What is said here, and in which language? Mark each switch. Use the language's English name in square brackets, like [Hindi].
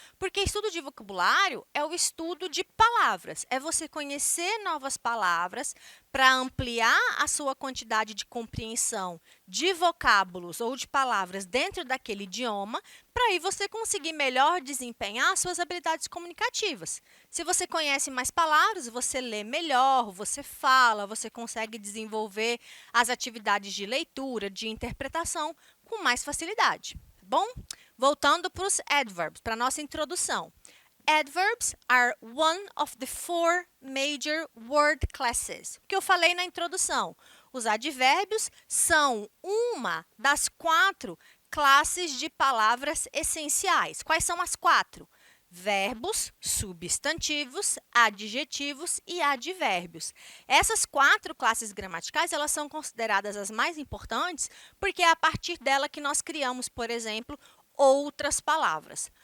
[Portuguese] Porque estudo de vocabulário é o estudo de palavras, é você conhecer novas palavras para ampliar a sua quantidade de compreensão de vocábulos ou de palavras dentro daquele idioma, para aí você conseguir melhor desempenhar suas habilidades comunicativas. Se você conhece mais palavras, você lê melhor, você fala, você consegue desenvolver as atividades de leitura, de interpretação com mais facilidade, tá bom? Voltando para os adverbs, para a nossa introdução. [English] Adverbs are one of the four major word classes. [Portuguese] O que eu falei na introdução. Os advérbios são uma das 4 classes de palavras essenciais. Quais são as 4? Verbos, substantivos, adjetivos e advérbios. Essas 4 classes gramaticais, elas são consideradas as mais importantes porque é a partir dela que nós criamos, por exemplo, outras palavras.